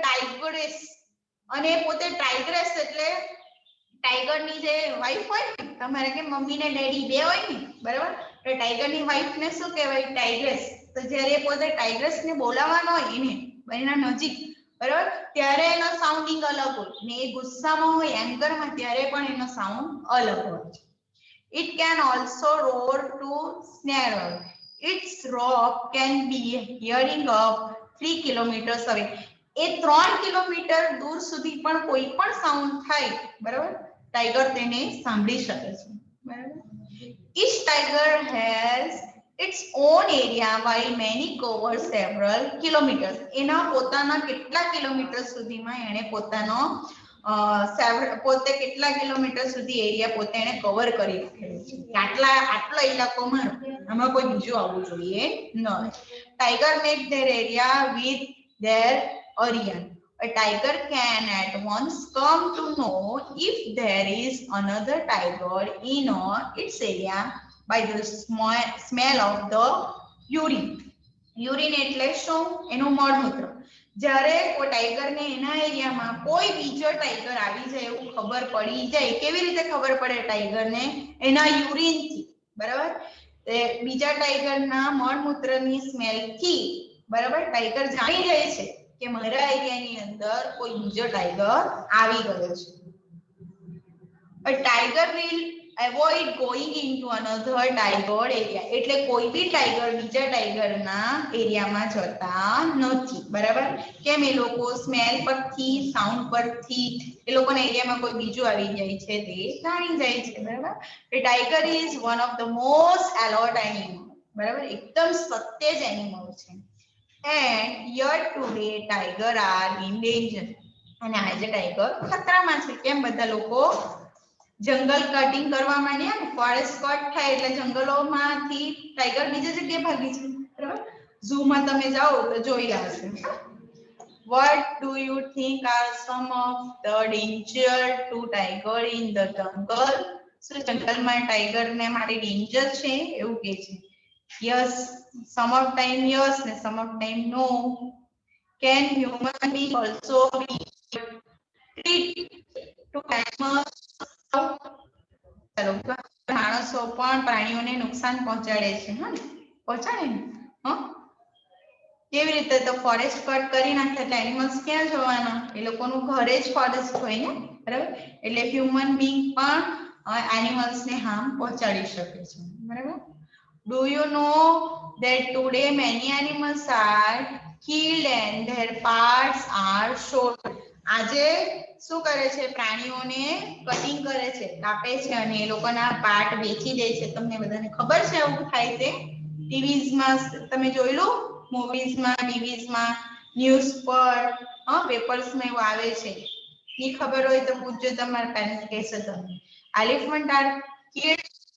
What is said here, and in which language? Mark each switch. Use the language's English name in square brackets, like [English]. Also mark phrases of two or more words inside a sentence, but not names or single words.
[Gujarati] ટાઇગરેસ અને પોતે ટાઇગ્રેસ એટલે टाइगर ની જે વાઇફ હોય ને તમારે કે મમ્મી ને ડેડી બે હોય ને બરાબર તો टाइगर ની વાઇફ ને શું કહેવાય टाइग्रेस તો જ્યારે પોતે टाइग्रेस ને બોલાવવાનો હોય એને એના નજીક બરાબર ત્યારે એનો સાઉન્ડિંગ અલગ હોય ને એ ગુસ્સામાં હોય એંગરમાં ત્યારે પણ એનો સાઉન્ડ અલગ હોય [English] It can also roar to snarl. Its roar can be hearing up 3 kilometers away. [Gujarati] એ 3 કિલોમીટર દૂર સુધી પણ કોઈ પણ સાઉન્ડ થાય બરાબર टाइगर તેને સાંભળી શકે છે બરાબર [English] Each tiger has its own area while many cover several kilometers. [Gujarati] એના પોતાના કેટલા કિલોમીટર સુધીમાં એણે પોતાનો પોતે કેટલા કિલોમીટર સુધી એરિયા પોતે એને કવર કરી રાખેલો છે આટલો ઇલાકોમાં આમાં કોઈ બીજું આવવું જોઈએ ન [English] tiger make their area with their urine A tiger can at once come to know if there is another tiger in its area by the smell of the urine. [Gujarati] Urine એટલે શું એનું મળમૂત્ર જ્યારે કોઈ ટાઈગર ને એના એરિયામાં કોઈ બીજો ટાઈગર આવી જાય એવું ખબર પડી જાય કેવી રીતે ખબર પડે ટાઈગર ને એના યુરિન થી બરાબર તે બીજા ટાઈગર ના મળમૂત્રની સ્મેલ થી બરાબર ટાઈગર જાણી જાય છે કે મારા એરિયાની અંદર કોઈ બીજો ટાઈગર આવી ગયો છે [English] A tiger will avoid going into another tiger area [Gujarati] એટલે કોઈ બી ટાઈગર બીજા ટાઈગરના એરિયામાં જતા નથી બરાબર કેમ એ લોકો સ્મેલ પરથી સાઉન્ડ પરથી એ લોકોના એરિયામાં કોઈ બીજું આવી જાય છે તે જાણી જાય છે બરાબર [English] The tiger is one of the most alert animal [Gujarati] બરાબર એકદમ સત્યજ એનિમલ છે [English] And yet today tiger are in danger [Gujarati] અને આજે ટાઈગર ખતરામાં છે કેમ બધા લોકો જંગલ કટિંગ કરવા માંડ્યા ને ફોરેસ્ટ કટ થાય એટલે જંગલોમાંથી ટાઈગર બીજી જગ્યાએ ભાગી છે બરાબર ઝૂ માં તમે જાઓ તો જોઈલા હશે [English] What do you think are some of the danger to tiger in the jungle? [Gujarati] શું જંગલમાં ટાઈગર ને માટે ડેન્જર છે એવું કહે છે [English] Yes, some of time yes and some of time no. Can human being also be treated to animals? [Gujarati] ચલો માણસો પણ પ્રાણીઓને નુકસાન પહોંચાડે છે હા પહોંચાડે ને હા કેવી રીતે તો ફોરેસ્ટ કટ કરી નાખે એટલે એનિમલ્સ ક્યાં જવાના એ લોકોનું ઘરે જ ફોરેસ્ટ હોય ને બરાબર એટલે [English] human being [Gujarati] પણ એનિમલ્સ ને હાર્મ પહોંચાડી શકે છે બરાબર [English] Do you know that today many animals are killed and their parts are sold? [Gujarati] આજે શું કરે છે પ્રાણીઓને કટિંગ કરે છે કાપે છે અને એ લોકોના પાર્ટ વેચી દે છે તમને બધાને ખબર છે આવું થાય છે ટીવીઝ માં તમે જોયેલું મૂવીઝ માં ટીવીઝ માં ન્યૂઝ પર પેપર્સ માં એવું આવે છે ની ખબર હોય તો પૂછજો તમારા પેરેન્ટ્સ કહેશે તમને [English] Elephant are killed